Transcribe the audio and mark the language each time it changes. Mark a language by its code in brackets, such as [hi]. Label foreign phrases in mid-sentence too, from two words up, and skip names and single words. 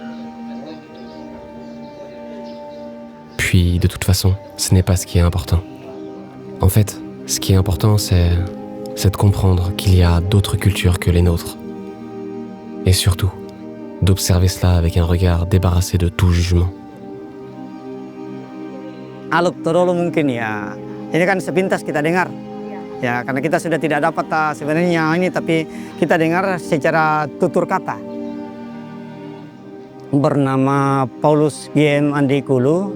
[fr] Puis, de toute façon, ce n'est pas ce qui est important. En fait, ce qui est important, c'est de comprendre qu'il y a d'autres cultures que les nôtres. Et surtout, d'observer cela avec un regard débarrassé de tout jugement. [id] Aluk Torolo mungkin ya, ini kan sepintas kita dengar. Ya, karena kita sudah tidak dapat sebenarnya ini, tapi kita dengar secara tutur kata. Bernama Paulus GM Andikulu.